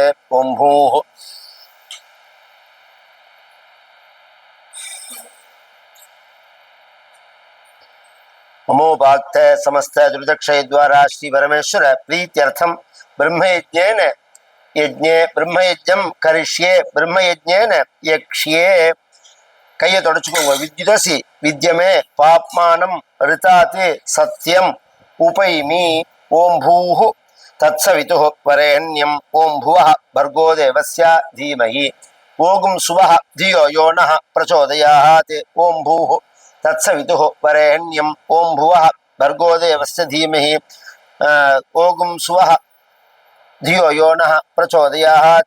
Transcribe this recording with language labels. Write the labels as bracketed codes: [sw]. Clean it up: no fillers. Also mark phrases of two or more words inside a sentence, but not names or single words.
[sa] ओं भूः ममोपाक्त समस्त दुर्दक्षय द्वारा श्री परमेश्वर प्रीत्यर्थं ब्रह्मयज्ञेन यज्ञे ब्रह्मयज्ञं करिष्ये ब्रह्मयज्ञेन यक्ष्ये। [ta] கையை தொடச்சுக்கோங்க. [sa] विद्युदसि विद्य मे पाप्मानम् ऋतात् सत्यम् उपैमि. ॐ भूः तत्सवितुः वरेण्यं ॐ भुवः भर्गो देवस्य धीमहि ओगुं सुवः धियो यो नः प्रचोदयात्। ओं भूः तत्सवितुः वरेण्यं ओं भुवः भर्गो देवस्य धीमहि ओगुं सुवः धियो यो नः प्रचोदयात्।